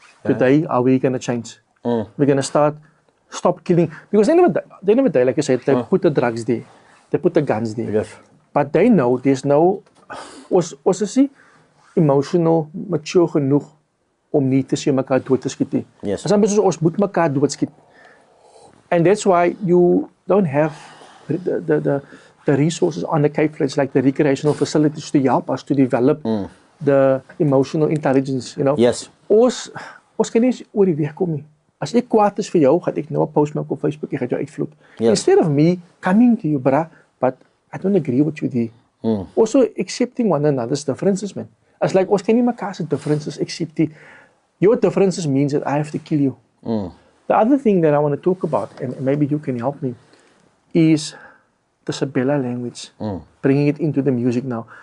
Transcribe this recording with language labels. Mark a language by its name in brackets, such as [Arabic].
[English] Today, are we going to change? We're going to stop killing, because they never die, like I said, they put the drugs there, they put the guns there, but they know there's no, [Afrikaans] ons is nie emotional, mature genoeg om nie te sê mekaar dood te skiet nie. As ons moet mekaar doodskiet. [English] And that's why you don't have the resources on the Cape Flats, like the recreational facilities to help us to develop the emotional intelligence, you know. Yes. [Afrikaans] Ons kan nie oor die weg kom nie. As ek kwaad is vir jou, gaan ek nou 'n post maak op Facebook, ek gaan jou uitvloek. Yes. [English] Instead of me coming to you, bruh, but I don't agree with you there. Also accepting one another's differences, man. As like, [Afrikaans] ons kan nie mekaar se differences accept nie. [English] Your differences means that I have to kill you. The other thing that I want to talk about, and maybe you can help me, is the Sabella language, bringing it into the music now.